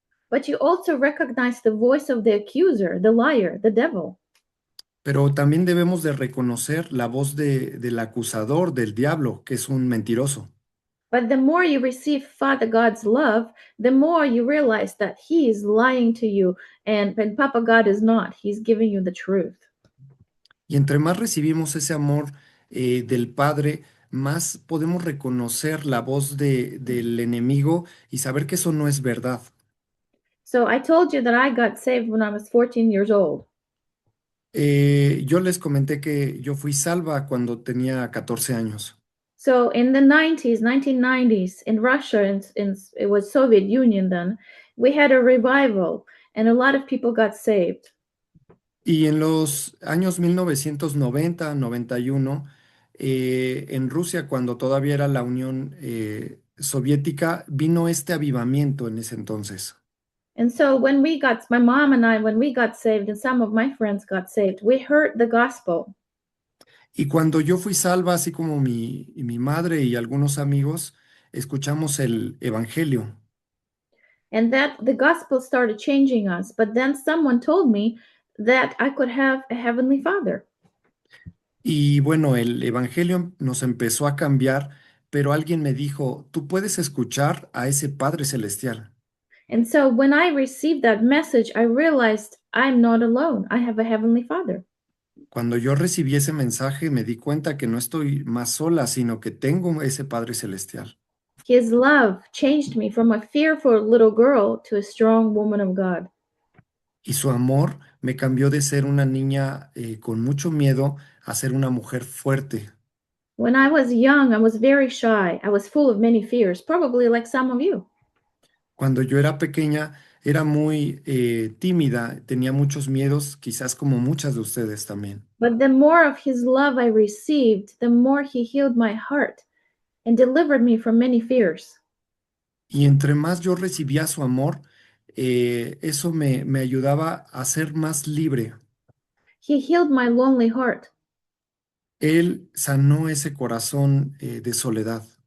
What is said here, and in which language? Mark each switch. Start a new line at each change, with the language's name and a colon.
English: But you also recognize the voice of the accuser, the liar, the devil.
Spanish: Pero también debemos de reconocer la voz del acusador, del diablo, que es un mentiroso.
English: But the more you receive Father God's love, the more you realize that He is lying to you and Papa God is not. He's giving you the truth.
Spanish: Y entre más recibimos ese amor del Padre, más podemos reconocer la voz del enemigo y saber que eso no es verdad.
English: So I told you that I got saved when I was 14 years old.
Spanish: Yo les comenté que yo fui salva cuando tenía 14 años.
English: So in the 90s, 1990s, in Russia, it was Soviet Union then, we had a revival and a lot of people got saved.
Spanish: Y en los años 1990, 91, en Rusia, cuando todavía era la Unión Soviética, vino este avivamiento en ese entonces.
English: And so when we got, my mom and I, when we got saved and some of my friends got saved, we heard the gospel.
Spanish: Y cuando yo fui salva, así como mi madre y algunos amigos, escuchamos el Evangelio.
English: And that the gospel started changing us. But then someone told me that I could have a heavenly father.
Spanish: Y bueno, el Evangelio nos empezó a cambiar, pero alguien me dijo, tú puedes escuchar a ese Padre Celestial.
English: And so when I received that message, I realized I'm not alone. I have a heavenly father.
Spanish: Cuando yo recibí ese mensaje, me di cuenta que no estoy más sola, sino que tengo ese Padre Celestial.
English: His love changed me from a fearful little girl to a strong woman of God.
Spanish: Y su amor me cambió de ser una niña con mucho miedo a ser una mujer fuerte.
English: When I was young, I was very shy. I was full of many fears, probably like some of you.
Spanish: Cuando yo era pequeña, era muy tímida, tenía muchos miedos, quizás como muchas de ustedes también.
English: But the more of his love I received, the more he healed my heart and delivered me from many fears.
Spanish: Y entre más yo recibía su amor, eso me ayudaba a ser más libre.
English: He healed my lonely heart.
Spanish: Él sanó ese corazón de soledad.